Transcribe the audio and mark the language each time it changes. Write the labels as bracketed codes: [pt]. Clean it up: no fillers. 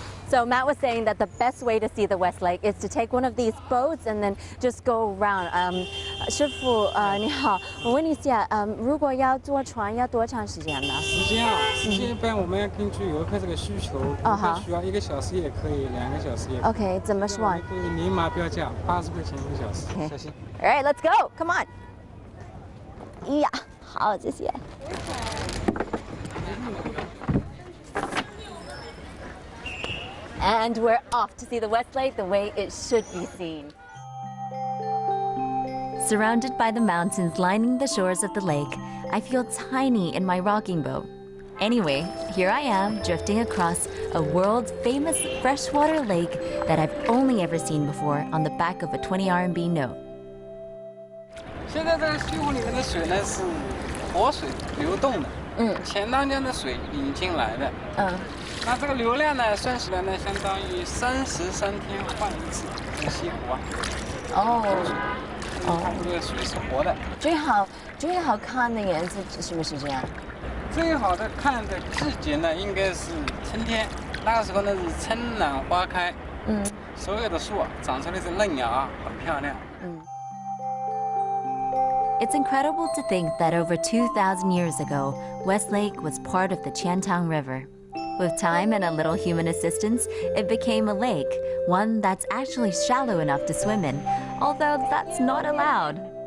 [en] So Matt was saying that the best way to see the West Lake is to take one of these boats and then just go around. [zh] 师傅，你好，我问你一下，如果要坐船要多长时间呢？时间一般我们要根据游客这个需求，如果需要1个小时也可以，2个小时也可以。 OK， 怎么说？可以明码标价，80块钱1个小时。小心。 [en] All right, let's go. Come on. [zh] 哎呀，好，谢谢。 [en] And we're off to see the West Lake the way it should be seen. Surrounded by the mountains lining the shores of the lake, I feel tiny in my rocking boat. Anyway, here I am drifting across a world-famous freshwater lake that I've only ever seen before on the back of a 20 RMB note. [zh] 现在这个西湖里面的水呢是活水流动的，钱塘江的水引进来的，那这个流量呢，算起来呢，相当于33天换一次这个西湖啊。它这个水是活的。最好看的颜色是不是这样？最好的看的季节呢，应该是春天，那个时候呢是春暖花开，所有的树啊长出来是嫩芽啊，很漂亮。 [en] It's incredible to think that over 2,000 years ago, West Lake was part of the Qiantang River. With time and a little human assistance, it became a lake, one that's actually shallow enough to swim in, although that's not allowed.